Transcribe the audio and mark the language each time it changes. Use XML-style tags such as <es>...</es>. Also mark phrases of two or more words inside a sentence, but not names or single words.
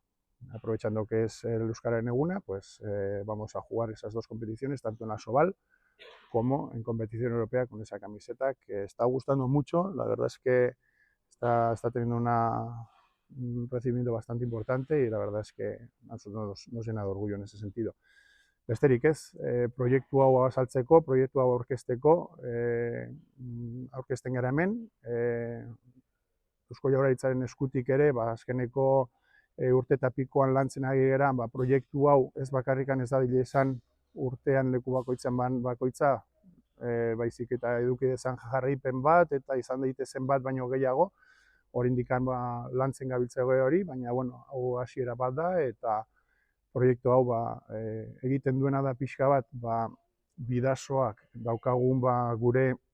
<es>Aprovechando que es el Euskararen Eguna, pues vamos a jugar esas dos competiciones, tanto en la Sobal como en competición europea con esa camiseta que está gustando mucho. La verdad es que está teniendo un recibimiento bastante importante y la verdad es que a nosotros nos llena de orgullo en ese sentido.</es> <eu>Besterik ez, proiektu hau azaltzeko, proiektu hau aurkezteko, aurkezten gara hemen, Eusko Jaurlaritzaren eskutik ere, azkeneko urte eta pikoan lantzen ari gara, proiektu hau ez bakarrikan ez dadile esan urtean leku bakoitzan bakoitza, baizik eta eduki dezan jarraipen bat, eta izan daitezen bat baino gehiago, oraindikan lantzen gabiltzego hori, baina hau hasiera bat da, eta proiektu hau egiten duena da pixka bat, bidasoak daukagun gure</eu>